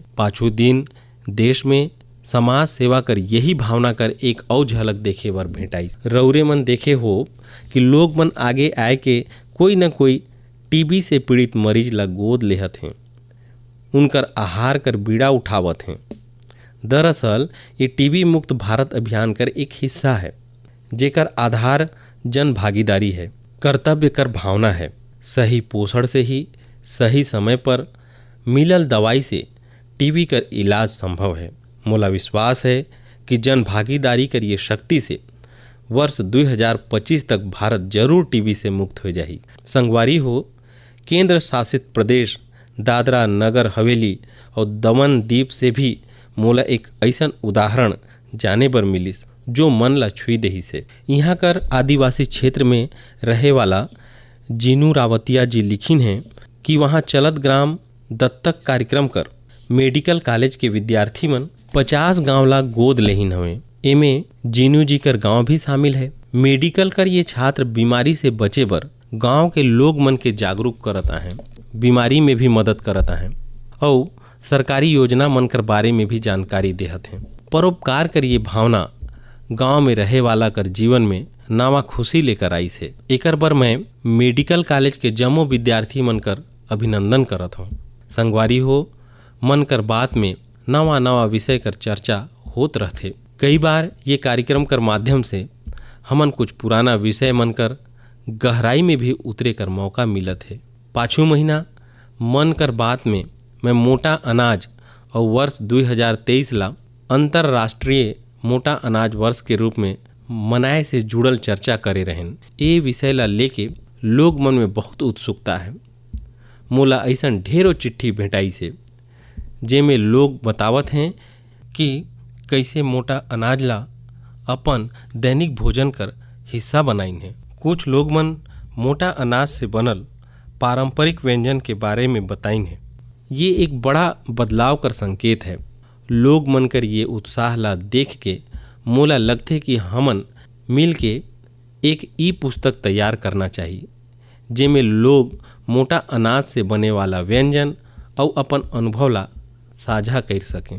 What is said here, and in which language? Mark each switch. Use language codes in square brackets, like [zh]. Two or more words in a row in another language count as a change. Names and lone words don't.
[sgj] पाछू दिन देश में समाज सेवा कर यही भावना कर एक और झलक देखे बर भेटाई। रौरे मन देखे हो कि लोग मन आगे आए के कोई न कोई टीबी से पीड़ित मरीज ला गोद लेहत हैं, उनकर आहार कर बीड़ा उठावत हैं। दरअसल ये टीबी मुक्त भारत अभियान कर एक हिस्सा है, जेकर आधार जन भागीदारी है, कर्तव्य कर भावना है। सही पोषण से ही सही समय पर मिलल दवाई से टीबी कर इलाज संभव है। मोला विश्वास है कि जन भागीदारी कर ये शक्ति से वर्ष 2025 तक भारत जरूर टीबी से मुक्त हो जाही। संगवारी हो, केंद्र शासित प्रदेश दादरा नगर हवेली और दमन दीप से भी मोला एक ऐसन उदाहरण जाने बर मिलिस जो मन ला छुई देही से। यहाँ कर आदिवासी क्षेत्र में रहे वाला जीनू रावतिया जी लिखिन हैं कि वहाँ चलत ग्राम दत्तक कार्यक्रम कर [en] medical college [sgj] के विद्यार्थी मन 50 गांव ला गोद लेहिन हवे। एमे जीनू जी कर गांव भी शामिल है। मेडिकल कर ये छात्र बीमारी से बचे बर गांव के लोग मन के जागरूक करता है, बीमारी में भी मदद करता है और सरकारी योजना मन कर बारे में भी जानकारी देहत हैं। परोपकार कर ये भावना गांव में रहे वाला कर जीवन में नावा खुशी लेकर आई से। एकर बर मैं [en] medical college [sgj] के जम्मो विद्यार्थी मन कर अभिनंदन करत हूँ। संगवारी हो, मन कर बात में नवा नवा विषय कर चर्चा होत रहते। कई बार ये कार्यक्रम कर माध्यम से हमन कुछ पुराना विषय मनकर गहराई में भी उतरे कर मौका मिलत है। पाछू महीना मन कर बात में मैं मोटा अनाज और वर्ष 2023 ला अंतर्राष्ट्रीय मोटा अनाज वर्ष के रूप में मनाए से जुड़ल चर्चा करे रहें। ये विषय ला लेके लोग मन में बहुत उत्सुकता है। मोला ऐसन ढेरों चिट्ठी भेटाई से जेमे लोग बतावत हैं कि कैसे मोटा अनाज ला अपन दैनिक भोजन कर हिस्सा बनाइन है। कुछ लोग मन मोटा अनाज से बनल पारंपरिक व्यंजन के बारे में बताइन है। ये एक बड़ा बदलाव कर संकेत है। लोग मन कर ये उत्साह ला देख के मोला लगथे कि हमन मिल के एक ई पुस्तक तैयार करना चाहिए जेमे लोग मोटा अनाज से बने वाला व्यंजन और अपन अनुभव ला साझा कर सकें।